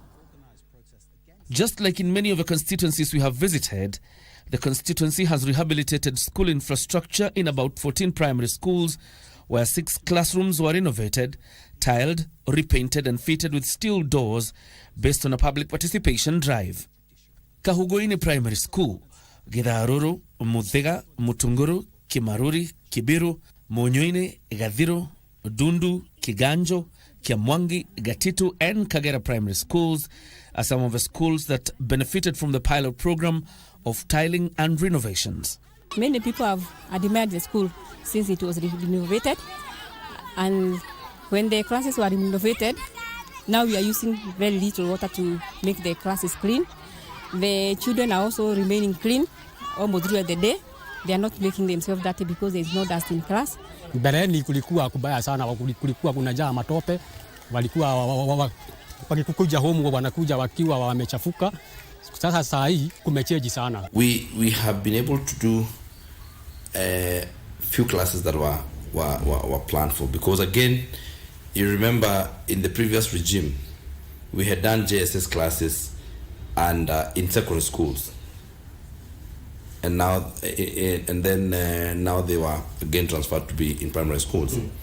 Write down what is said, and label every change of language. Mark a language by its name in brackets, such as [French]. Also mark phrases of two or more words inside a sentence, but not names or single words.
[English] Just like in many of the constituencies we have visited, the constituency has rehabilitated school infrastructure in about 14 primary schools, where 6 classrooms were renovated, tiled, repainted and fitted with steel doors based on a public participation drive. Kahugoini Primary School, Githaruru, Muthega, Mutunguru, Kimaruri, Kibiru, Monyoine, Gadhiro, Dundu, Kiganjo, Kiamwangi, Gatitu and Kagera primary schools are some of the schools that benefited from the pilot program of tiling and renovations. Many people have admired the school since it was renovated, and when the classes were renovated, now we are using very little water to make the classes clean. The children are also remaining clean almost throughout the day. They are not making themselves dirty because there is no dust in class. [Swahili] Mbeleni kulikuwa kubaya sana, kulikuwa kunajaa matope, walikuwa wakikuja home wanakuja wakiwa wamechafuka. Sasa saa hii kumecheji sana. [English] We have been able to do a few classes that were planned for, because again, you remember in the previous regime we had done JSS classes and in secondary schools. And now, now they were again transferred to be in primary schools.